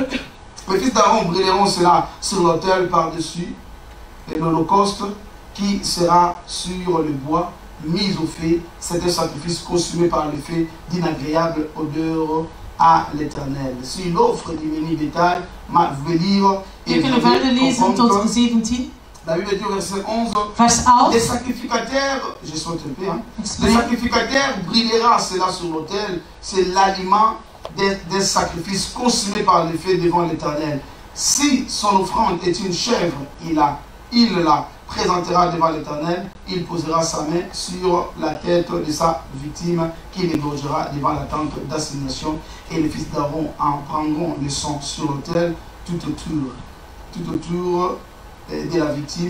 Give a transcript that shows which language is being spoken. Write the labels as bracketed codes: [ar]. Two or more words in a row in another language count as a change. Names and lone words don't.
[fr] Les fils d'Aaron brûleront cela sur l'autel par-dessus l'holocauste qui sera sur le bois mis au feu. C'est un sacrifice consumé par le feu d'une agréable odeur à l'Éternel. S'il offre du menu bétail, vous pouvez lire [nl] We kunnen verder lezen tot 17. [fr] la Bible dit au verset 11, Vers les 11. sacrificateurs, je saute un peu, hein, [nl] Ik [fr] les [nl] spreek. [fr] sacrificateurs brûlera cela sur l'autel, c'est l'aliment des sacrifices consumés par le feu devant l'Éternel. Si son offrande est une chèvre, il la présentera devant l'Éternel, il posera sa main sur la tête de sa victime qu'il égorgera devant la tente d'assignation et les fils d'Aaron en prendront le sang sur l'autel tout autour de la victime.